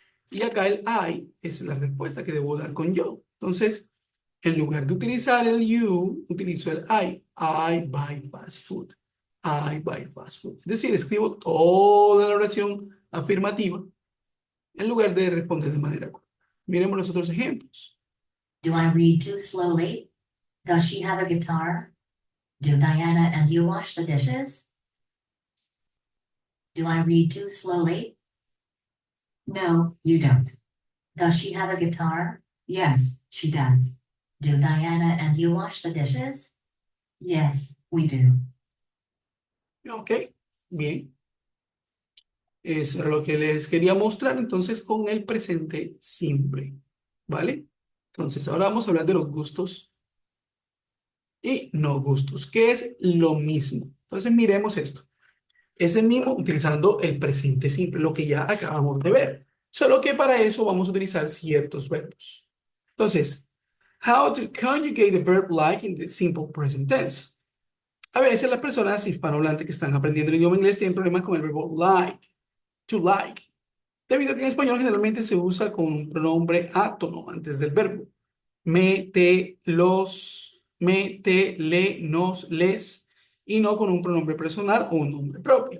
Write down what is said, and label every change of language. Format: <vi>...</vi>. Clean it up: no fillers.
<es>Y acá el I es la respuesta que debo dar con yo. Entonces, en lugar de utilizar el you, utilizo el I.</es> <en>I buy fast food.</en> <es>I buy fast food. Es decir, escribo toda la oración afirmativa en lugar de responder de manera corta. Miremos los otros ejemplos.</es> <en>Do I read too slowly? Does she have a guitar? Do Diana and you wash the dishes? Do I read too slowly? No, you don't. Does she have a guitar? Yes, she does. Do Diana and you wash the dishes? Yes, we do.</en> <es>Ok, bien. Eso era lo que les quería mostrar entonces con el presente simple. ¿Vale? Entonces, ahora vamos a hablar de los gustos y no gustos, que es lo mismo. Entonces, miremos esto. Es el mismo utilizando el presente simple, lo que ya acabamos de ver. Solo que para eso vamos a utilizar ciertos verbos.</es> <en>Entonces, how to conjugate the verb like in the simple present tense.</en> <es>A veces las personas hispanohablantes que están aprendiendo el idioma inglés tienen problemas con el verbo like, to like, debido a que en español generalmente se usa con un pronombre átono antes del verbo. Me, te, los, me, te, le, nos, les, y no con un pronombre personal o un nombre propio.</es>